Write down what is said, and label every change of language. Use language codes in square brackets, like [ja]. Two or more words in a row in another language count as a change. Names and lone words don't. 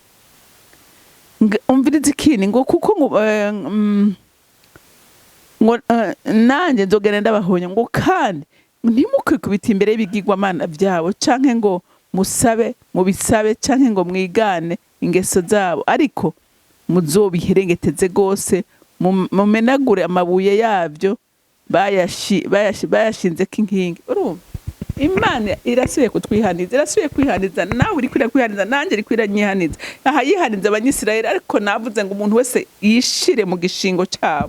[rn] Umvirize ikindi ngo kuko ngo nanjye nzogenda ndabahonya, ngo kandi ntimukikubite imbere y'ibigirwamana byabo, canke ngo mubisabe canke ngo mwigane ingeso zabo, ariko muzobiherengeteze gose, mumenagure amabuye yabyo bayashinzeko inkingi. Urumva? Imana irasubiye kutwihaniza, irasubiye kwihaniza. Nawe uri kwihaniza, nanjye uri kwihaniza. Aha yihaniza abanyisirayeli, ariko navuze ngo umuntu wese yishire mu gishingo cyabo.